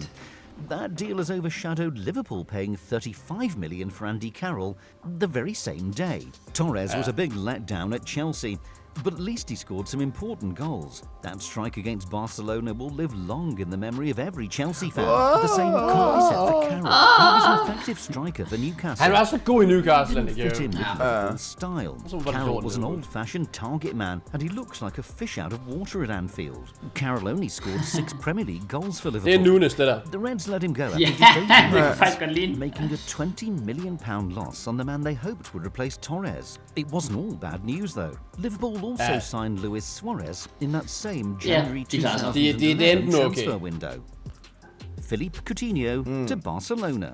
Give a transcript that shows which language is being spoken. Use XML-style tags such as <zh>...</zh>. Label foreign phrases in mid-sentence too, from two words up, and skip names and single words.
<en>That deal has overshadowed Liverpool paying $35 million for Andy Carroll the very same day. Torres was a big letdown at Chelsea, but at least he scored some important goals. That strike against Barcelona will live long in the memory of every Chelsea fan. The same can't be said for Carroll. He was an effective striker for Newcastle.</en> <da>Han var så god i Newcastle.</da> <en>He didn't fit in with Liverpool's style. Carroll was an old-fashioned target man, and he looks like a fish out of water at Anfield. Carroll only scored 6 Premier League goals for Liverpool.</en> <da>Det Nunes, det der.</da> <en>The Reds let him go after making a £20 million loss on the man they hoped would replace Torres. It wasn't all bad news, though. Liverpool also signed Luis Suarez in that same January 2011 transfer window. Philippe Coutinho to Barcelona.</en>